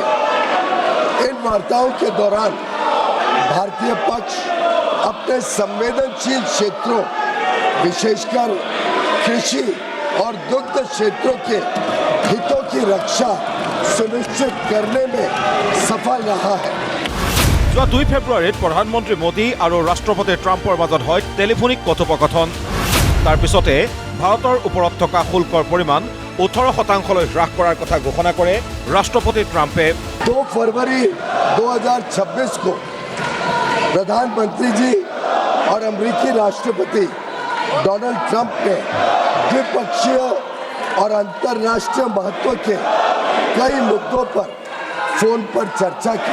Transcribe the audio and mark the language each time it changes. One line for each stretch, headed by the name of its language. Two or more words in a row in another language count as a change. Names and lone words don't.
Hindi: इन वार्ताओं के दौरान भारतीय पक्ष अपने संवेदनशील क्षेत्रों विशेषकर कृषि और दुग्ध क्षेत्रों के हितों की रक्षा सुनिश्चित करने में सफल रहा है।
Assamese: যোৱা 2 ফেব্ৰুৱাৰীত প্ৰধানমন্ত্ৰী মোদী আৰু ৰাষ্ট্ৰপতি ট্ৰাম্পৰ মাজত হয় টেলিফোনিক কথোপকথন। তাৰ পিছতে ভাৰতৰ ওপৰত থকা শুল্কৰ পৰিমাণ 18% হ্ৰাস কৰাৰ কথা ঘোষণা কৰে ৰাষ্ট্ৰপতি ট্ৰাম্পে।
Hindi: 2 फरवरी 2026 को प्रधानमंत्री जी और अमेरिकी राष्ट्रपति डोनाल्ड ट्रंप ने द्विपक्षीय और अंतर्राष्ट्रीय महत्व के कई मुद्दों पर फोन पर चर्चा की।